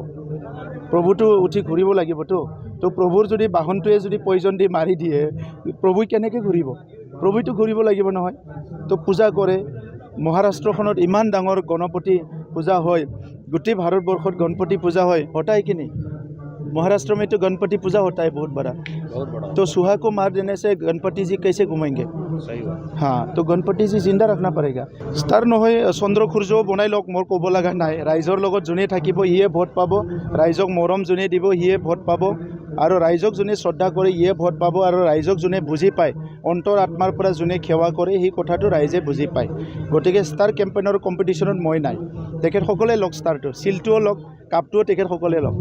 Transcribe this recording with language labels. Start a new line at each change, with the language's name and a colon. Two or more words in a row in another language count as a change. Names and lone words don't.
Assamese: প্ৰভুটো উঠি ঘূৰিব লাগিবতো। তো প্ৰভুৰ যদি বাহনটোৱে যদি পয়জন দি মাৰি দিয়ে, প্ৰভু কেনেকৈ ঘূৰিব? প্ৰভুটো ঘূৰিব লাগিব নহয়। তো পূজা কৰে। মহাৰাষ্ট্ৰখনত ইমান ডাঙৰ গণপতি পূজা হয়, গোটেই ভাৰতবৰ্ষত গণপতি পূজা হয়, হতাই
Hindi: कि नहीं? महाराष्ट्र में तो गणपति पूजा होता है बहुत बड़ा। तो सुहा को मार देने से गणपति जी कैसे घूमेंगे? सही बात। हाँ, तो गणपति जी जिंदा रखना पड़ेगा।
Assamese: स्टार নহয় চন্দ্ৰ সূৰ্য বনাই লওক, মোৰ ক'ব লগা নাই। ৰাইজৰ লগত যোনে থাকিব সিয়ে ভোট পাব, ৰাইজক মৰম যোনে দিব সিয়ে ভোট পাব, আৰু ৰাইজক যোনে শ্ৰদ্ধা কৰে সিয়ে ভোট পাব, আৰু ৰাইজক যোনে বুজি পায়, অন্তৰ আত্মাৰ পৰা যোনে সেৱা কৰে সেই কথাটো ৰাইজে বুজি পায়। গতিকে
English: star campaign competition
Assamese: মই নাই, তেখেতসকলে লওক ষ্টাৰটো, চিলটোও লওক, কাপটোও তেখেতসকলে লওক।